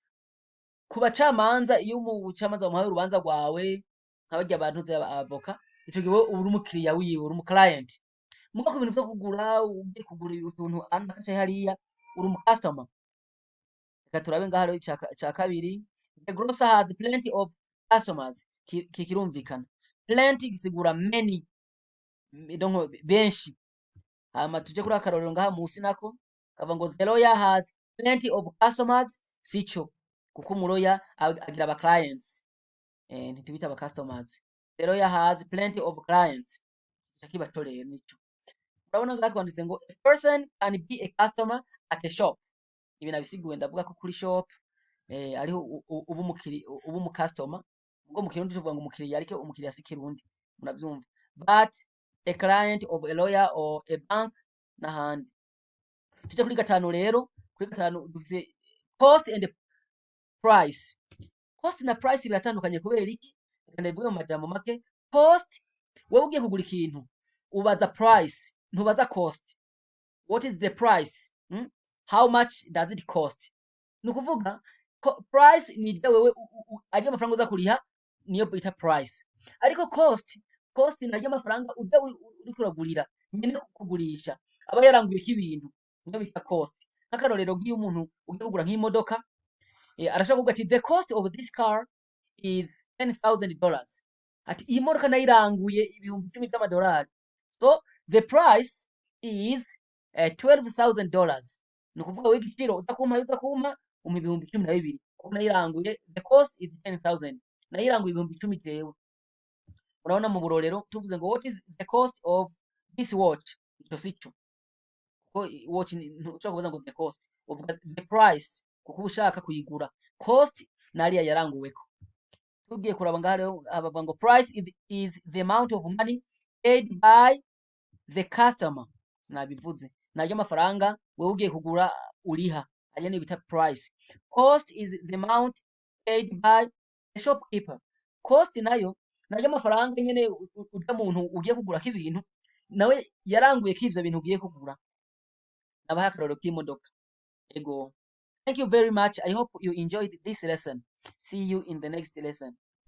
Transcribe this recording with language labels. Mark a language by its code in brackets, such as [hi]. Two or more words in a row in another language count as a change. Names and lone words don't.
[rn] Ku bacamanza iyo umucamanza wamuhaye urubanza rwawe nkabarya abantu avoka, ico gihe uri umukiriya wiwe, uri umu client. Muga ku bintu vyo kugura, ugiye kugura utuntu anakaca hariya uri umu customer. Reka turabe ngaha rero ca kabiri. [en] The grocer has plenty of customers. [rn] Kirumvikana. Plenty gisigura many, donc benshi. Hama tuje kuri akarorero ngaha musi nako kavuga ngo [en] the lawyer has plenty of customers. [rn] Sico, kuko umuloya agira aba clients, ntitubita aba customers. [en] The lawyer has plenty of clients. [rn] Kibatoreye nico. Urabona ngaha twanditse ngo [en] a person can be a customer at a shop. [rn] Ibi nabisiguye ndavuga ko kuri shop ariho ubu mu customer. Ubwo mu Kirundi tuvuga ngo umukiriya, ariko umukiriya si Kirundi, muravyumva. [en] But a client of a lawyer or a bank n'ahandi. [rn] Tuje kuri gatanu rero. Kuri gatanu dufise [en] cost and price. [rn] Cost na price biratandukanye kubera iki? Reka ndabivuge mu majambo make. Cost, wewe ugiye kugura ikintu ubaza price, ntubaza cost. [en] What is the price? How much does it cost? [rn] Nukuvuga price ni rya wewe ari amafaranga uza kuriha, niyo bita price. Ariko cost ni rya amafaranga uri kuragurira nyene kugurisha aba yaranguye ibintu, niyo bita cost. Nk'akarorero giye umuntu ugiye kugura nk'imodoka, arashaka kuvuga ati [en] the cost of this car is $10,000. [rn] Ati iyi modoka nayiranguye ibihumbi 10 by'amadolari. [en] So the price is $12,000. [rn] Nukuvuga we igiciro uza kumpa ibihumbi 12 kuko nayiranguye. [en] The cost is 10,000. [rn] Nayiranguye ibihumbi 10 jewe. Urabona mu burorero tuvuze ngo [en] what is the cost of this watch? [rn] Ico sico, kuko watch ushobora kuvuga ngo [en] the cost, [rn] uvuga [en] the price [rn] kuko ushaka kuyigura. Cost nariya yaranguweko. Tugiye kuraba ngaha rero abavuga ngo [en] price is the amount of money paid by the customer. [rn] Nabivuze naryo amafaranga wewe ugiye kugura uriha, ariyo ni bita price. [en] Cost is the amount paid by the shopkeeper. [rn] Cost naryo amafaranga nyene urya muntu ugiye kugura k'ibintu nawe yaranguye k'ivyo bintu ugiye kugura. Nabaha akarorero k'imodoka. Ego. [en] Thank you very much. I hope you enjoyed this lesson. See you in the next lesson.